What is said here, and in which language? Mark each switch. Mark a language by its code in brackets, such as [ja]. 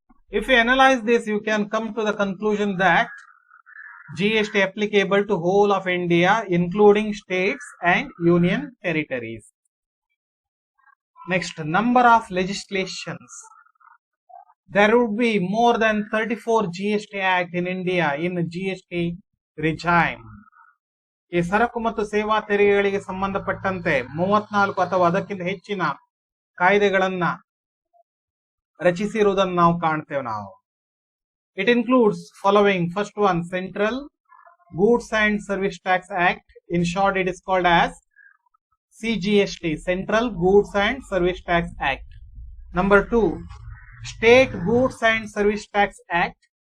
[en] If you analyze this, you can come to the conclusion that GST applicable to whole of India, including states and union territories. Next, number of legislations. There would be more than 34 GST Act in India in GST regime. [kn] ಈ ಸರಕು ಮತ್ತು ಸೇವಾ ತೆರಿಗೆಗಳಿಗೆ ಸಂಬಂಧಪಟ್ಟಂತೆ 34 ಅಥವಾ ಅದಕ್ಕಿಂತ ಹೆಚ್ಚಿನ ಕಾಯ್ದೆಗಳನ್ನ ರಚಿಸಿರುವುದನ್ನು ನಾವು ಕಾಣ್ತೇವೆ ನಾವು. [en] It includes following. First one, Central Goods and Service Tax Act. In short, it is called as CGST, Central Goods and Service Tax Act. Number 2, State Goods and Service Tax Act.